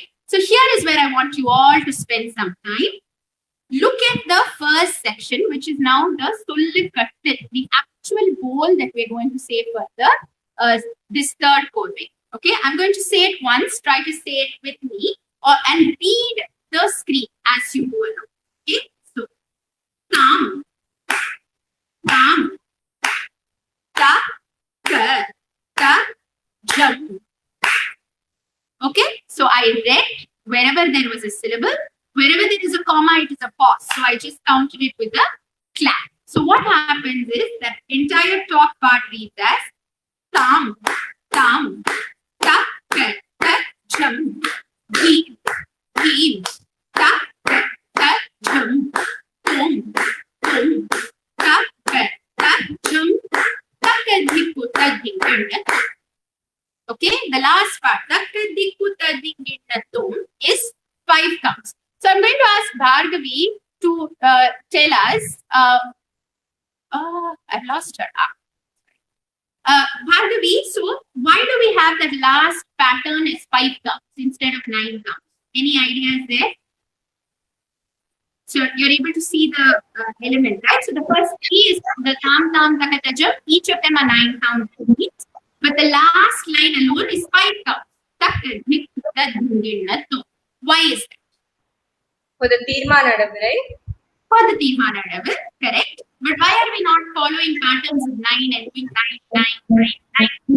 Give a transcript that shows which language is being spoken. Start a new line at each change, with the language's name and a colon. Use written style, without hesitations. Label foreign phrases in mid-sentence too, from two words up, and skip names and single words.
English: So here is where I want you all to spend some time. Look at the first section, which is now the Sullikattil, the actual goal that we're going to say for the this third korve. Okay, I'm going to say it once. Try to say it with me, and read the screen as you go along. Okay, so tam, tam, ta, ka, ta, jam. Okay, so I read wherever there was a syllable. Wherever there is a comma, it is a pause. So I just counted it with a clap. So what happens is that entire top part reads as tam, tam, ta, ka, ta, jam, beam, beam, ta, ka, ta, jam, boom, boom, ta, ka, ta, jam, ta, ka, dikku, ta, ding, okay, the last part, ta, ka, dikku, ta, ding, is 5 counts. So I'm going to ask Bhargavi to tell us. I've lost her. Bhargavi, so why do we have that last pattern as 5 counts instead of 9 counts? Any ideas there? So you're able to see the element, right? So the first 3 is the tam, tam, taka, tajam. Each of them are 9 counts. But the last line alone is 5 counts. Why is that? For the Tirmanadavu, right? For the Tirmanadavu, correct. But why are we not following patterns of 9 and doing 9, 9, 9, 9?